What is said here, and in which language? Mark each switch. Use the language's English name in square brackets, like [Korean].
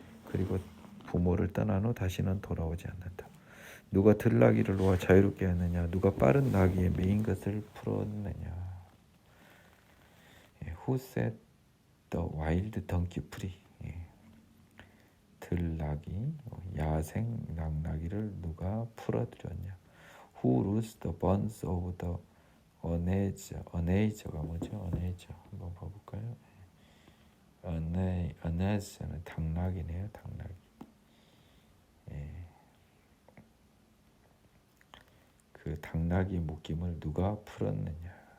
[Korean] 그리고 부모를 떠난 후 다시는 돌아오지 않는다. 누가 들나귀를 놓아 자유롭게 하느냐. 누가 빠른 나귀에 매인 것을 풀었느냐. [English] 예. Who set the wild donkey free? 예. [Korean] 들나귀, 야생 낙나귀를 누가 풀어들였냐. [English] Who loosed the bonds of the [Korean] 어네이저가 뭐죠? 어네이저 한번 봐볼까요? 어네이저는 당나귀네요. 당나귀. 예. 그 당나귀 묶임을 누가 풀었느냐.